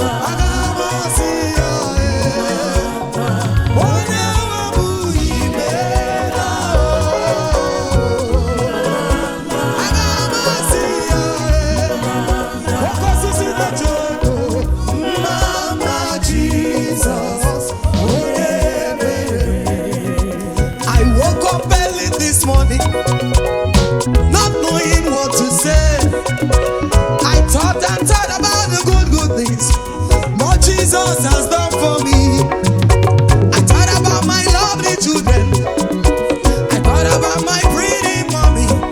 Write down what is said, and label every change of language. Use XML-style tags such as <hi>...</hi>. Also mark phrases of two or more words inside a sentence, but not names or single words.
<ig>Aga m asị ya, ee. Onye nwe m imeela, oo. Aga m asị ya, ee. Oke osisi na-eche odo, mma mma Jizọs, onye mere</ig> <en>I woke up early this morning, not knowing what to say. I thought and thought about the good, good things what Jesus has done for me. I thought about my lovely children. I thought about my pretty mommy.</en>